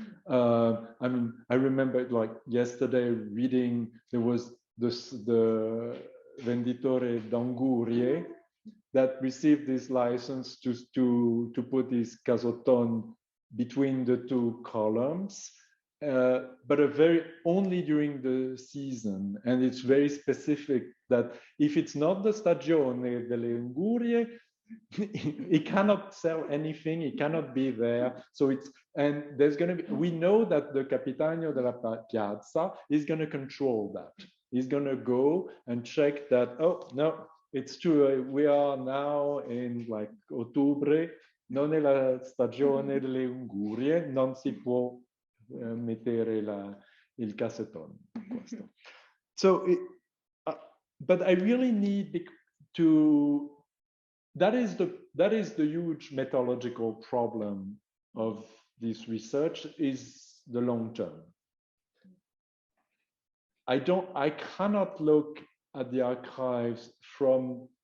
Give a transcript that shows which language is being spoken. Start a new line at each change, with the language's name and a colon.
English: I mean, I remember like yesterday reading, there was the Venditore d'Angurie that received this license to put this casotton between the 2 columns, but only during the season. And it's very specific that if it's not the Stagione delle Angurie, he cannot sell anything, he cannot be there. So there's going to be, we know that the Capitano della Piazza is going to control that. He's going to go and check that, oh, no, it's true, we are now in like
Italian: ottobre, non è la stagione delle ungurie, non si può mettere il cassetton.
English: So, but I really need to, that is the huge methodological problem of this research, is the long term. I cannot look at the archives from